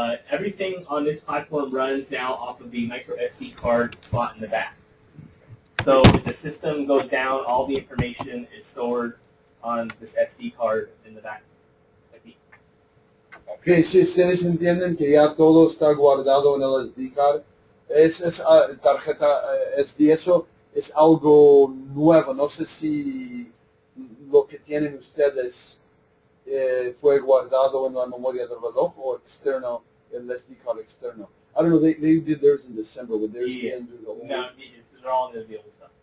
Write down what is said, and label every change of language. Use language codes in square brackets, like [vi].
[en] Everything on this platform runs now off of the micro SD card slot in the back. So if the system goes down, all the information is stored on this SD card in the back. [es] Ok, si ustedes entienden que ya todo está guardado en el SD card, tarjeta SD, eso es algo nuevo. No sé si lo que tienen ustedes fue guardado en la memoria del reloj o externo, el SD card externo. [en] I don't know, they did theirs in December. Would theirs be in the whole No, they're all in the old stuff.